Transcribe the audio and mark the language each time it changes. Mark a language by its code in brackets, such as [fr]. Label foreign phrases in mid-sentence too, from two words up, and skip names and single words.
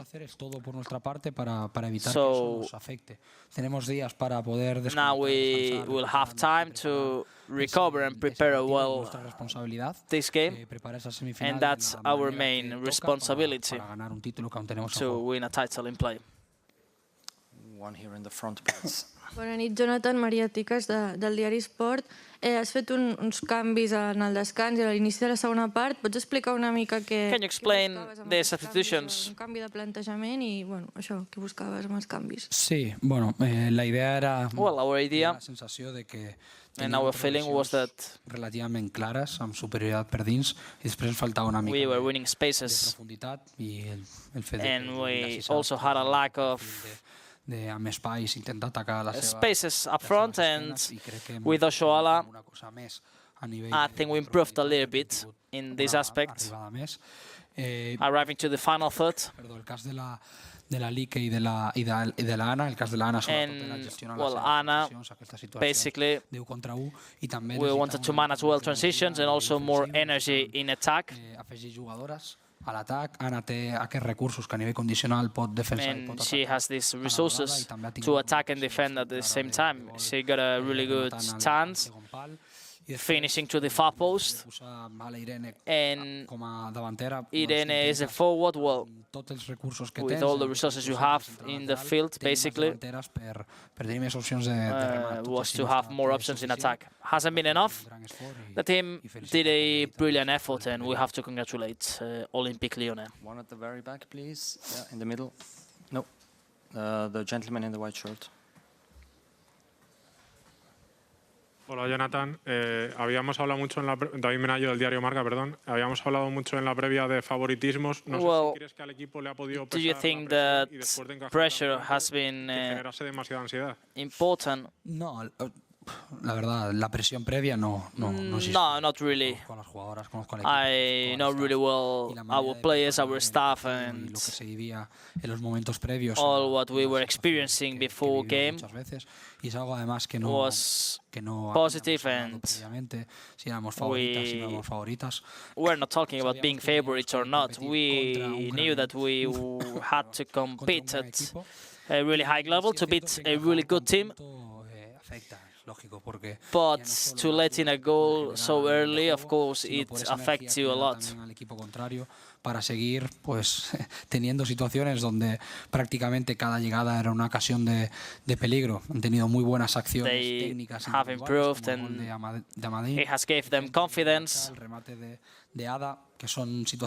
[en] So now we will have time to recover and prepare well this game, and that's our main responsibility, to win a title in play. One here in the front, please. [ca] Bona nit, Jonathan. Maria Ticas, del diari Sport. Has fet uns canvis en el descans i a l'inici de la segona part. Pots explicar una mica què... [en] Can you explain the substitutions? [ca] Un canvi de plantejament i, bueno, això, què buscaves amb els canvis? Sí, bueno, la idea era... [en] Well, our idea [ca] la sensació de que [en] and our feeling was that [ca] relativament clares, amb superioritat per dins, i després ens faltava una mica [en] we were winning spaces, [ca] de profunditat i el fet [en] and we also had a lack of [ca] amb espais, intentar atacar la seva... [en] spaces up front, and with Oshoala, I think we improved a little bit in this aspect, arriving to the final third. [ca] El cas de la Lique i de l'Anna, el cas de l'Anna sobretot era gestionar les situacions, aquesta situació [en] basically, [ca] de 1 contra 1, i també [en] we wanted to manage well transitions and also more energy in attack. [ca] Afegir jugadores a l'atac. Anna té aquests recursos que a nivell condicional pot defensar i pot atacar. [en] She has these resources to attack and defend at the same time. She got a really good chance finishing to the far post, and Irene is a forward, well, with all the resources you have in the field, basically, was to have more options in attack. Hasn't been enough. The team did a brilliant effort, and we have to congratulate Olympique Lyon. One at the very back, please. Yeah, in the middle. No, the gentleman in the white shirt. [es] Hola, Jonathan. Habíamos hablado mucho David Menayo del diario Marca, perdón. Habíamos hablado mucho en la previa de favoritismos. No sé si crees que al equipo le ha podido pesar [en] do you think that pressure has been [es] generarse demasiada ansiedad? [en] Important? [es] No, la verdad, la presión previa no existe. No, [en] not really. I know really well our players, our staff, and all what we were experiencing before game was positive, and we're not talking about being favorites or not. We knew that we had to compete at a really high level to beat a really good team. But to let in a goal so early, of course, it affects you a lot. [es] Para seguir pues teniendo situaciones donde prácticamente cada llegada era una ocasión de peligro. Han tenido muy buenas acciones técnicas. [en] They have improved, and it has gave them confidence. [es] El remate de Ada, que son situaciones